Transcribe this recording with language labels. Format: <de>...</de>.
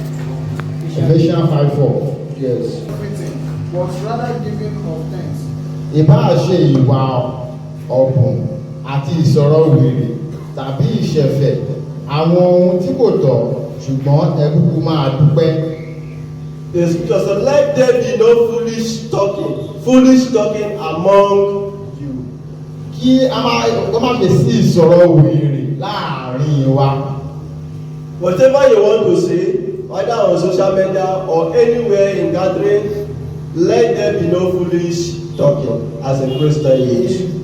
<en>Ephesians 5:4. Yes. Everything, but rather giving of thanks.</en> <yo>Ìbáà ṣe ìwà ọ̀bùn àti ìsọ̀rọ̀ wèrè tàbí ìṣẹ̀fẹ̀ àwọn ohun tí kò tọ́ ṣùgbọ́n ẹ kúkú máa dúpẹ́.</yo> <en>The scripture says, let there be no foolish talking among you.</en> <yo>Kí a má fi sí ìsọ̀rọ̀ wèrè láàrin wa.</yo> <en>Whatever you want to say, either on social media or anywhere in gathering, let there be no foolish talking as a Christian youth.</en>